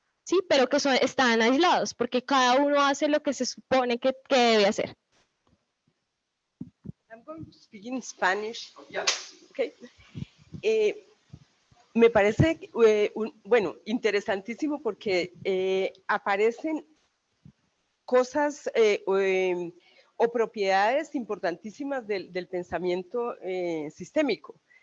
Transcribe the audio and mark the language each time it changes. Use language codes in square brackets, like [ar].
[es] Sí, pero que están aislados, porque cada uno hace lo que se supone que debe hacer. [en] I'm going to speak in Spanish. Okay. [es] Me parece, bueno, interesantísimo porque aparecen cosas o propiedades importantísimas del pensamiento sistémico.